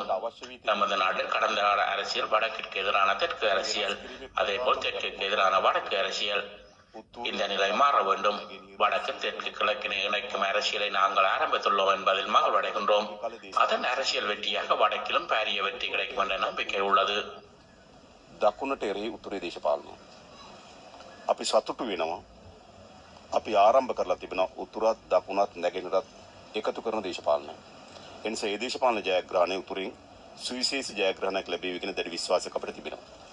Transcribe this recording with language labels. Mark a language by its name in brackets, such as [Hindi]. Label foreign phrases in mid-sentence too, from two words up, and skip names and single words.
[Tamil] நமது நாட்டில் கடந்த கால அரசியல் வடக்கிற்கு எதிரான தெற்கு அரசியல், அதே போல் தெற்கிற்கு எதிரான வடக்கு அரசியல். இந்த நிலை மாற வேண்டும். வடக்கு தெற்கு கிழக்கினை இணைக்கும் அரசியலை நாங்கள் ஆரம்பித்துள்ளோம் என்பதில் மகிழ்வடைகின்றோம். அதன் அரசியல் வெற்றியாக வடக்கிலும் பாரிய வெற்றி கிடைக்கும் என்ற நம்பிக்கை உள்ளது. [Sinhala] දකුණට එරෙහි උතුරේ දේශපාලනය අපි සතුටු වෙනවා. අපි ආරම්භ කරලා තිබෙනවා උතුරත් දකුණත් නැගෙනහිරත් එකතු කරන දේශපාලනය. එනිසා මේ දේශපාලන ජයග්‍රහණය උතුරින් සුවිශේෂී ජයග්‍රහණයක් ලැබෙවි කියන දැඩි විශ්වාසයක් අපිට තිබෙනවා.